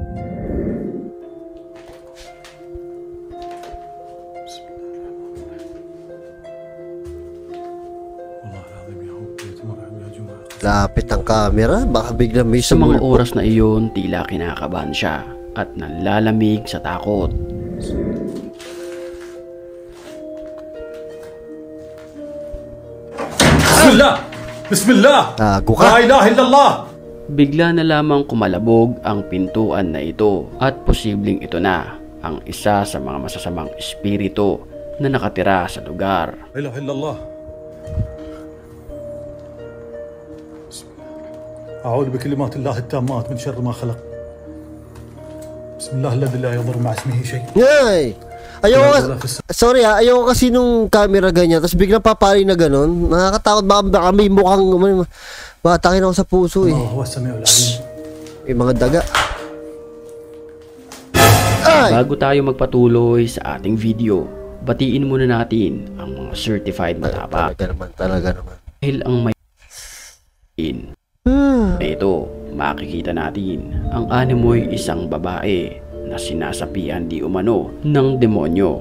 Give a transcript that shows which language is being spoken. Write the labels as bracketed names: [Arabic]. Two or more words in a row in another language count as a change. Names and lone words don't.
[Filipino] Lapit ang camera. Baka biglang may Sa mga sumulpot. oras na iyon, tila kinakabahan siya at nanlalamig sa takot. Bismillah! Bismillah! Gago ka. [Arabic] لا إله إلا الله! [Filipino] Bigla na lamang kumalabog ang pintuan na ito at posibleng ito na ang isa sa mga masasamang espiritu na nakatira sa lugar. [Arabic] لا إله إلا الله. أعوذ بكلمات الله التامات من شر ما خلق. بسم الله الذي لا يضر مع اسمه شيء. Yay! [Filipino] Sorry ha, ayoko kasi nung camera ganyan, tapos biglang papari na ganun. Nakakatakot, baka may mukhang batakin ako sa puso eh. [Arabic] هو السميع العليم. [Filipino] May mga daga. Ay! Bago tayo magpatuloy sa ating video, batiin muna natin ang mga certified matapa. Talaga naman. Dahil ang may na ito, makikita natin ang animoy isang babae na sinasapian di umano ng demonyo.